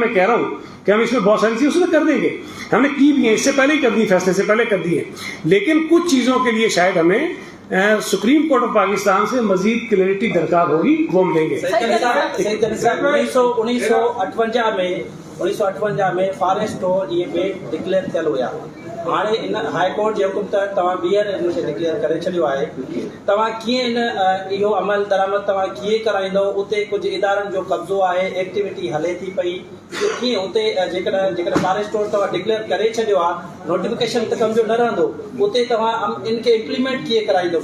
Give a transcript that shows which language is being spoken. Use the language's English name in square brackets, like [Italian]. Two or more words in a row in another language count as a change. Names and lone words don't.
[Urdu] میں کہہ رہا ہوں کہ ہم اس میں بہت ساری چیزیں اس میں کر دیں گے, ہم نے کی بھی ہیں, اس سے پہلے ہی کر دی, فیصلے سے پہلے کر دی ہے. لیکن کچھ چیزوں کے لیے شاید ہمیں سپریم کورٹ آف پاکستان سے مزید کلیئرٹی درکار ہوگی, وہ ہم دیں گے. [Sindhi] 1958 میں فارسٹ یہ بیٹ ڈکلیئر थियल हुया. हाणे इन हाई कोर्ट जे हुकुम तहत तव्हां ॿीहर इन खे डिक्लेयर करे छॾियो आहे. तव्हां कीअं इन इहो अमल दरामद तव्हां कीअं कराईंदो? उते कुझु इदारनि जो कब्ज़ो आहे, एक्टिविटी हले थी पई, कीअं उते जेकॾहिं [English] forest store [Sindhi] तव्हां डिक्लेयर करे छॾियो आहे, नोटिफिकेशन त कम जो न रहंदो, उते तव्हां इन खे इम्प्लीमेंट कीअं कराईंदो?